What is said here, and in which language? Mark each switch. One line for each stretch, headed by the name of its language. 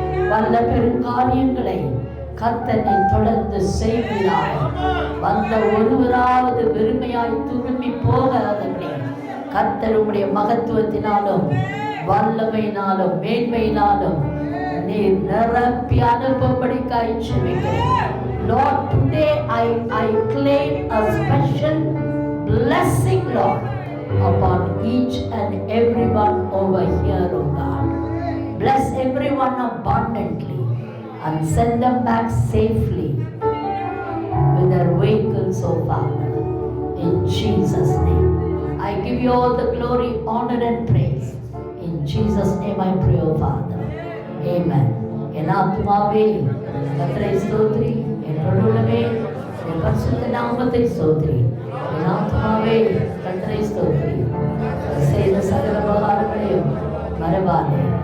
Tamil: வல்ல பெரும் காரியங்களை கர்த்தனை தொடர்ந்து செய்வீராக. வந்த ஒருவராவது வெறுமையாய் திரும்பி போகாதபடி கர்த்தர் உம்முடைய மகத்துவத்தினாலும் வல்லமையினாலும் மேன்மையினாலும் நீர் நிரப்பி அனுப்பும்படிக்காய் ஜெபிக்கிறேன்.
English: Lord, today I claim a special blessing, Lord, upon each and everyone over here, oh God. Bless everyone abundantly and send them back safely with their vehicles, oh Father. In Jesus' name, I give you all the glory, honor and praise. In Jesus' name I pray, oh Father. Amen.
Tamil: என் ஆத்துமாவே கர்த்தரை ஸ்தோத்திரி, என் உள்ளமே என் பரிசுத்த நாமத்தை ஸ்தோத்திரி. என் ஆத்துமாவே கர்த்தரை ஸ்தோத்திரி, செய்த சகல உபகாரங்களையும் மறவாதே.